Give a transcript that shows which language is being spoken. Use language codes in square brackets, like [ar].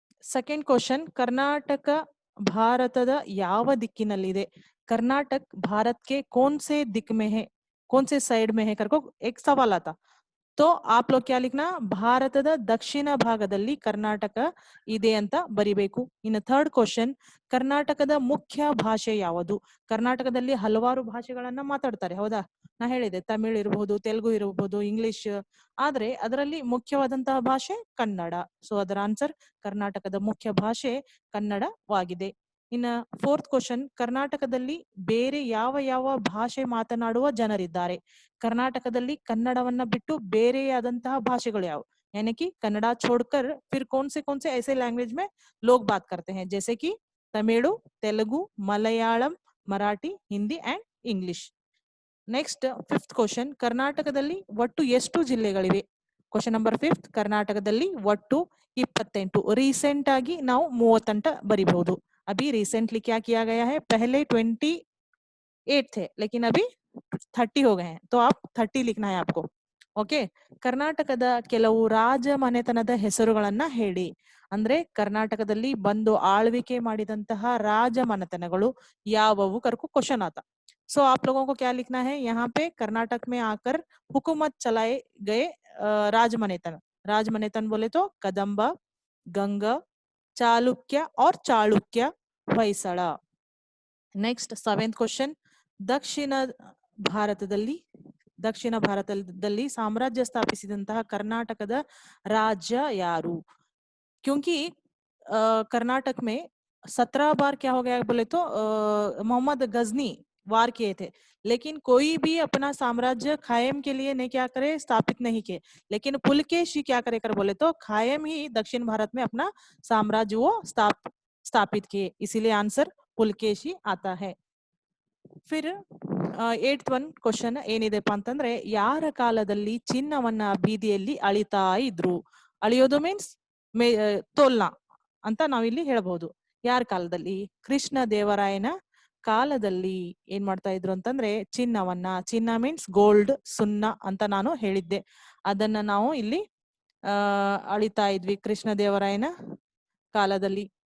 [kn] Second question, Karnataka ಭಾರತದ ಯಾವ ದಿಕ್ಕಿನಲ್ಲಿದೆ? [hi] कर्नाटक भारत के कौन से दिक में है, कौन से साइड में है करको एक सवाल आता. तो आप लोग क्या लिखना? [kn] ಭಾರತದ ದಕ್ಷಿಣ ಭಾಗದಲ್ಲಿ ಕರ್ನಾಟಕ ಇದೆ ಅಂತ ಬರಿಬೇಕು. ಇನ್ನು ಥರ್ಡ್ ಕ್ವಶನ್, ಕರ್ನಾಟಕದ ಮುಖ್ಯ ಭಾಷೆ ಯಾವುದು? ಕರ್ನಾಟಕದಲ್ಲಿ ಹಲವಾರು ಭಾಷೆಗಳನ್ನ ಮಾತಾಡ್ತಾರೆ. ಹೌದಾ? ನಾ ಹೇಳಿದೆ ತಮಿಳ್ ಇರಬಹುದು, ತೆಲುಗು ಇರಬಹುದು, ಇಂಗ್ಲಿಷ್. ಆದ್ರೆ ಅದರಲ್ಲಿ ಮುಖ್ಯವಾದಂತಹ ಭಾಷೆ ಕನ್ನಡ. ಸೊ ಅದರ ಆನ್ಸರ್ ಕರ್ನಾಟಕದ ಮುಖ್ಯ ಭಾಷೆ ಕನ್ನಡವಾಗಿದೆ. ಇನ್ನ ಫೋರ್ತ್ ಕ್ವಶನ್, ಕರ್ನಾಟಕದಲ್ಲಿ ಬೇರೆ ಯಾವ ಭಾಷೆ ಮಾತನಾಡುವ ಜನರಿದ್ದಾರೆ? ಕರ್ನಾಟಕದಲ್ಲಿ ಕನ್ನಡವನ್ನ ಬಿಟ್ಟು ಬೇರೆಯಾದಂತಹ ಭಾಷೆಗಳು ಯಾವುವು? [hi] यानी कि कन्नड़ा छोड़कर फिर कौन से ऐसे लैंग्वेज में लोग बात करते हैं? जैसे कि Tamil, Telugu, Malayalam, Marathi, Hindi and English. Next 5th question, [kn] ಕರ್ನಾಟಕದಲ್ಲಿ ಒಟ್ಟು ಎಷ್ಟು ಜಿಲ್ಲೆಗಳಿವೆ? ಕ್ವಶನ್ ನಂಬರ್ 5 ಕರ್ನಾಟಕದಲ್ಲಿ ಒಟ್ಟು 28 ರೀಸೆಂಟ್ ಆಗಿ ನಾವು 30 ಬರಿಬಹುದು. [hi] अभी रिसेंटली क्या किया गया है, पहले 28 थे लेकिन अभी 30 हो गए हैं, तो आप 30 लिखना है आपको. [kn] ಓಕೆ, ಕರ್ನಾಟಕದ ಕೆಲವು ರಾಜ ಮನೆತನದ ಹೆಸರುಗಳನ್ನ ಹೇಳಿ. ಅಂದ್ರೆ ಕರ್ನಾಟಕದಲ್ಲಿ ಬಂದು ಆಳ್ವಿಕೆ ಮಾಡಿದಂತಹ ರಾಜ ಮನೆತನಗಳು ಯಾವುವು [hi] करके क्वेश्चन आता. सो आप लोगों को क्या लिखना है, यहाँ पे कर्नाटक में आकर हुकूमत चलाए गए राजमनेतन. राजमनेतन बोले तो कदंब, गंग, चालुक्य और Chalukya, Hoysala. [kn] Next 7th question, ದಕ್ಷಿಣ ಭಾರತದಲ್ಲಿ ಸಾಮ್ರಾಜ್ಯ ಸ್ಥಾಪಿಸಿದಂತಹ ಕರ್ನಾಟಕದ ರಾಜ್ಯ ಯಾರು. [hi] क्योंकि कर्नाटक में 17 बार क्या हो गया बोले तो मोहम्मद गजनी वार किए थे, लेकिन कोई भी अपना साम्राज्य खायम के लिए नहीं क्या करे, स्थापित नहीं किए. लेकिन पुलकेशी क्या करे कर बोले तो खायम ही दक्षिण भारत में अपना साम्राज्य वो स्थापित किए, इसीलिए आंसर पुलकेशी आता है. [kn] फिर 8th one ಕ್ವಶನ್ ಏನಿದೆಪ್ಪ ಅಂತಂದ್ರೆ, ಯಾರ ಕಾಲದಲ್ಲಿ ಚಿನ್ನವನ್ನ ಬೀದಿಯಲ್ಲಿ ಅಳಿತಾ ಇದ್ರು. ಅಳಿಯೋದು ಮೀನ್ಸ್ ತೋಲ್ನಾ ಅಂತ ನಾವಿಲ್ಲಿ ಹೇಳ್ಬಹುದು. ಯಾರ ಕಾಲದಲ್ಲಿ, ಕೃಷ್ಣ ದೇವರಾಯನ ಕಾಲದಲ್ಲಿ ಏನ್ ಮಾಡ್ತಾ ಇದ್ರು ಅಂತಂದ್ರೆ ಚಿನ್ನ ಮೀನ್ಸ್ ಗೋಲ್ಡ್, ಸುನ್ನ ಅಂತ ನಾನು ಹೇಳಿದ್ದೆ, ಅದನ್ನ ನಾವು ಇಲ್ಲಿ ಅಳಿತಾ ಇದ್ವಿ ಕೃಷ್ಣ ದೇವರಾಯನ ಕಾಲದಲ್ಲಿ.